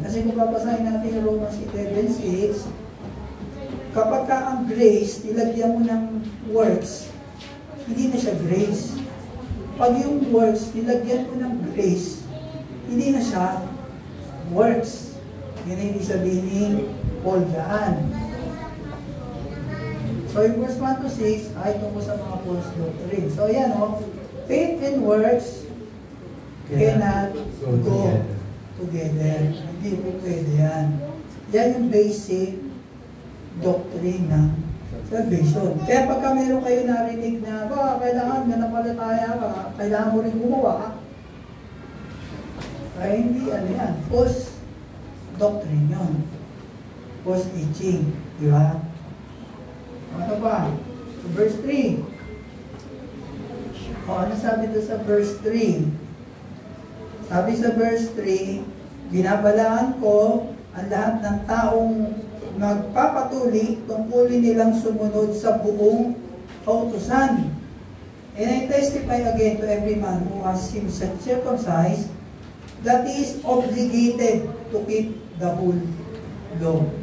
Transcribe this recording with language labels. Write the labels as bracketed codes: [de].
[tl] Kasi kung babasahin natin yung Romans 11:6, kapag ka ang grace, nilagyan mo ng works, hindi na siya grace. Pag yung works, nilagyan mo ng grace, hindi na siya works. Yan ang ibig sabihin ni Paul dyan. So, yung verse 1-6 ay tungkol sa mga false doctrine. So, yan o. [en] Faith and works cannot go together. [tl] Hindi po pwede yan. Yan yung basic doctrine ng salvation. Kaya pagka meron kayo narinig na, kailangan nanampalataya ka, kailangan mo rin gumawa, ay hindi ano yan. False doctrine yun. False teaching. Di ba? Ano ba? So, verse 3. O, ano sabi doon sa verse 3? Sabi sa verse 3, binabalaan ko ang lahat ng taong nagpapatuli tungkulin nilang sumunod sa buong kautusan. [en] And I testify again to every man who has himself circumcised that he is obligated to keep the whole law.